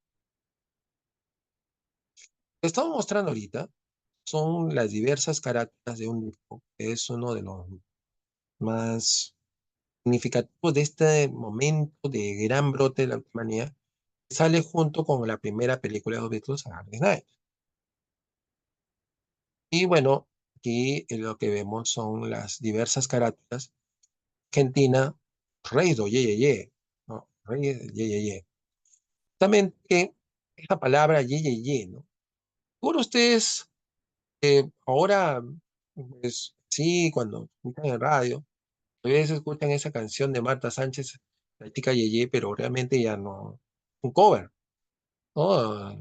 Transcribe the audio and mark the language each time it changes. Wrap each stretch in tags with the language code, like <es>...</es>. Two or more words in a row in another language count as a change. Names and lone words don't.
<es>Te estamos mostrando ahorita son las diversas carátulas de un libro, que es uno de los más significativos de este momento de gran brote de la humanidad, sale junto con la primera película de los Beatles, A Hard Day's Night. Y bueno, aquí lo que vemos son las diversas carátulas. Argentina, Rey do Ye Ye Ye, ¿no? Rey Ye Ye Ye. También que esta palabra Ye Ye Ye, ¿no? Seguro ustedes ahora, pues sí, cuando escuchan en radio, a veces escuchan esa canción de Marta Sánchez, La Chica Yeye, pero realmente ya no, un cover, ¿no?</es>